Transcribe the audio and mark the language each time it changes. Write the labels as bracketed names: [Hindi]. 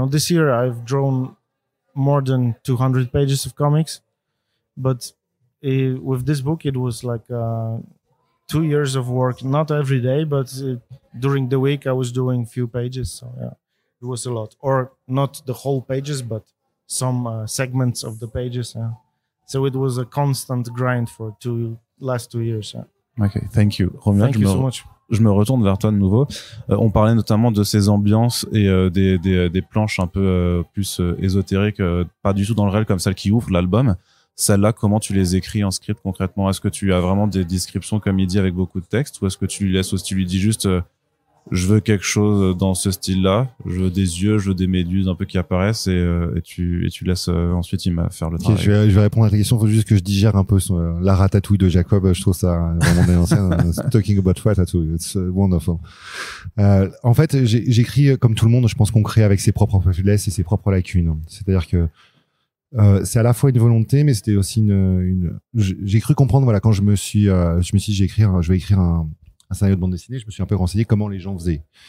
[English] This year I've drawn more than 200 pages of comics, but with this book it was like 2 years of work. Not every day, but during the week I was doing few pages. So yeah, it was a lot, or not the whole pages, but some segments of the pages. Yeah. So it was a constant grind for last 2 years. Yeah. Okay, thank you. Romuald, thank you so much. [French] Je me retourne vers toi de nouveau. On parlait notamment de ces ambiances et des planches un peu plus ésotériques, pas du tout dans le réel comme celle qui ouvre l'album. Celles-là, comment tu les écris en script concrètement? Est-ce que tu as vraiment des descriptions comme il dit avec beaucoup de texte, ou est-ce que tu lui laisses, tu lui dis juste je veux quelque chose dans ce style-là, je veux des yeux, je veux des méduses un peu qui apparaissent, et tu laisses ensuite il va faire le travail. Je vais répondre à ta question. Faut juste que je digère un peu la ratatouille de Jacob. Je trouve ça vraiment dénoncé. [English] Talking about ratatouille, it's wonderful. [French] En fait, j'écris comme tout le monde. Je pense qu'on crée avec ses propres faiblesses et ses propres lacunes. C'est-à-dire que c'est à la fois une volonté, mais c'était aussi j'ai cru comprendre, voilà, quand je me suis dit, je vais écrire un scénario de bande dessinée, je me suis un peu renseigné comment les gens faisaient.